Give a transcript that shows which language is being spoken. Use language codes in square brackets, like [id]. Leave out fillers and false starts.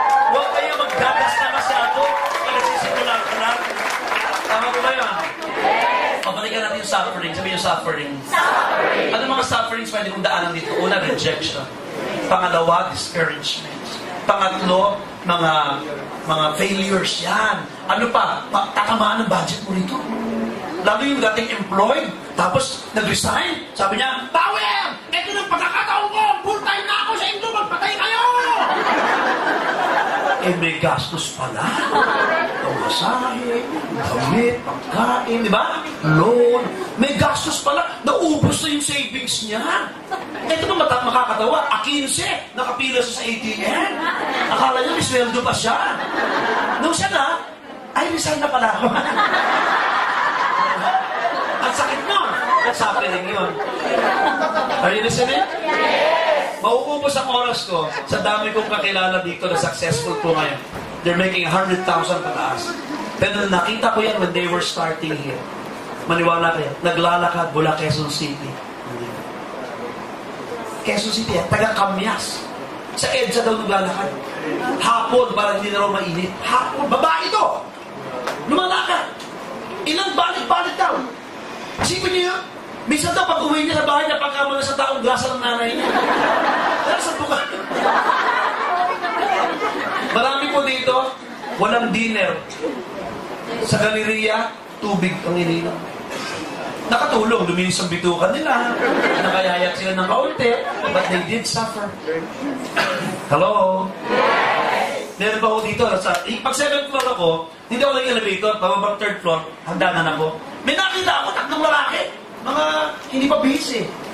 [tl] Huwag kayo magdagas na masyado. Kaya nagsisimulan ka na. Tama ko ba yun? Pabalikan natin yung suffering. Sabi yung suffering. Ano mga sufferings pwede kong daanan dito? Una, rejection. Pangalawa, discouragement. Pangatlo, mga failures yan. Ano pa? Tatamaan ng budget mo rito. Lalo yung dating employed, tapos nag-resign. Sabi niya, Power! Ito ng pagkakataon ko! Full time na ako sa inyo! Magpatay kayo! Eh, may gastos pala. Pamasahe, damit, pagkain, di ba? Loan. May gastos pala. Naubos na yung savings niya. Ito ba makakatawa? 15, nakapila siya sa ATM. Akala niya may sweldo pa siya. Nung siya na, ay, resign na pala ako. Ang sakit mo. Suffering yun. [en] Are you listening? Yes! [tl] Mauubos ang oras ko sa dami kong kakilala dito na successful po ngayon. [en] They're making 100,000 [tl] pataas. Pero nakita ko yan [en] when they were starting here. [tl] Maniwala kayo. Naglalakad mula Quezon City. Quezon City, taga-Kamyas. Sa EDSA daw naglalakad. Hapon, para hindi na raw mainit. Hapon, babae ito! Lumalakad. Ilang balik-balik daw. Isipin niyo yun? Minsan daw, pag uwi niya sa bahay, napagkama na sa taong grasa ng nanay niya. Kaya sa buka. Marami po dito, walang dinner. Sa galeriya, tubig ang ininom. Nakatulong, luminis ang bitukan nila. Nakayayat sila ng kaunti. [en] But they did suffer. Hello? [tl] Meron pa ako dito. Pag 7th floor ako, hindi ako nag-elevator. Pababang 3rd floor, hagdanan ako. May nakita ako, 3 lalaki. Mga hindi pa busy.